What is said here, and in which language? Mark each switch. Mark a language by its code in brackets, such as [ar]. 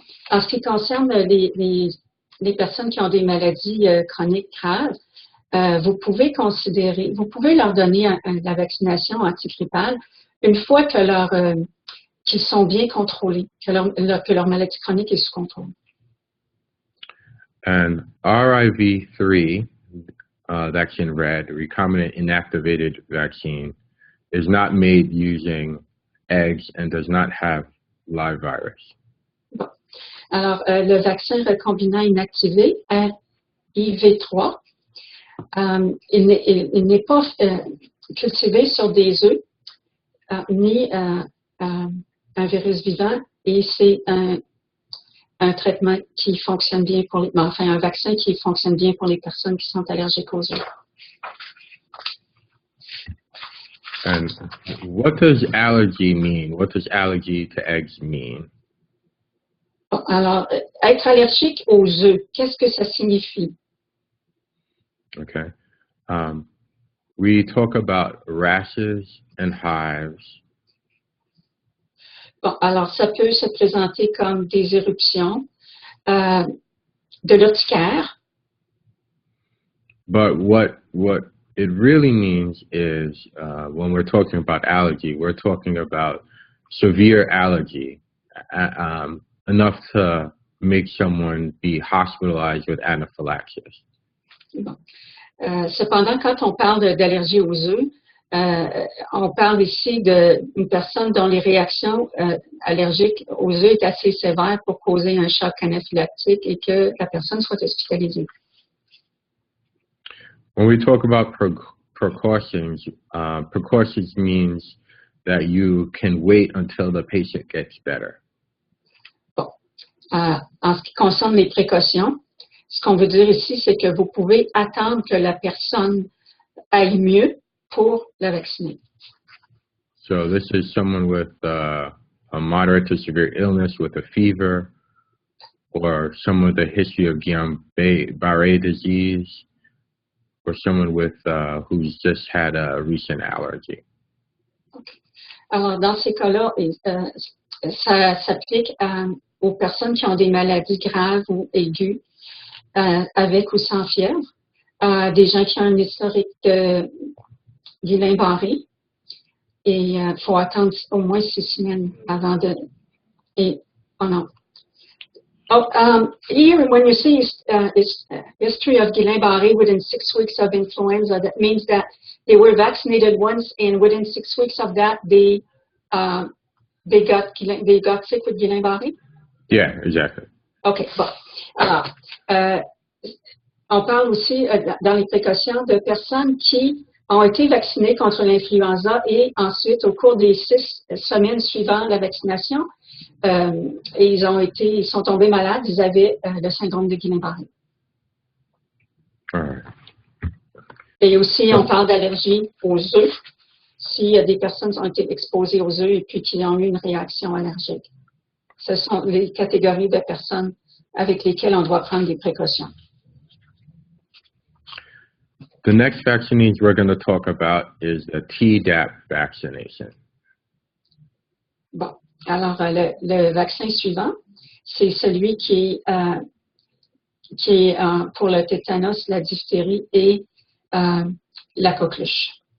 [fr] En ce qui concerne les personnes qui ont des maladies chroniques graves, vous pouvez leur donner la vaccination antigrippale une fois que qu'ils sont bien contrôlés, que leur maladie chronique est sous contrôle. [en] And RIV3, that's in red, recombinant inactivated vaccine, is not made using eggs and does not have live virus. [fr] Bon. Alors, le vaccin recombinant inactivé, RIV3, il n'est pas cultivé sur des œufs ni un virus vivant et c'est un traitement qui fonctionne bien pour un vaccin qui fonctionne bien pour les personnes qui sont allergiques aux œufs. [en] And what does allergy mean? What does allergy to eggs mean? [fr] Bon, alors, être allergique aux œufs, qu'est-ce que ça signifie? [en] Okay. We talk about rashes and hives. [fr] Bon, alors, ça peut se présenter comme des éruptions, de l'urticaire. [en] But what it really means is when we're talking about allergy, we're talking about severe allergy, enough to make someone be hospitalized with anaphylaxis. [fr] Bon. Cependant, quand on parle d'allergie aux œufs, on parle ici d'une personne dont les réactions allergiques aux œufs est assez sévères pour causer un choc anaphylactique et que la personne soit hospitalisée. [en] When we talk about precautions, precautions means that you can wait until the patient gets better. [fr] Bon. En ce qui concerne les précautions, ce qu'on veut dire ici, c'est que vous pouvez attendre que la personne aille mieux pour la vacciner. [en] So this is someone with a moderate to severe illness with a fever, or someone with a history of Guillain-Barré disease, or someone with who's just had a recent allergy. Okay. [fr] Alors, dans ces cas-là, ça s'applique aux personnes qui ont des maladies graves ou aiguës, avec ou sans fièvre, des gens qui ont un historique de Guillain-Barré, et il faut attendre au moins 6 semaines avant de... Oh non. [en] Here, when you see history of Guillain-Barré within 6 weeks of influenza, that means that they were vaccinated once, and within 6 weeks of that, they got sick with Guillain-Barré? Yeah, exactly. [fr] OK, bon. Alors, on parle aussi, dans les précautions, de personnes qui ont été vaccinées contre l'influenza et ensuite, au cours des 6 semaines suivant la vaccination, ils sont tombés malades, ils avaient le syndrome de Guillain-Barré. [en] Right. [fr] Et aussi, on parle d'allergie aux œufs, si des personnes ont été exposées aux œufs et puis qui ont eu une réaction allergique. Ce sont les catégories de personnes avec lesquelles on doit prendre des précautions. [en] The next vaccine we're going to talk about is the Tdap vaccination. [fr] Bon, alors le vaccin suivant, c'est celui qui est pour le tétanos, la diphtérie et la coqueluche.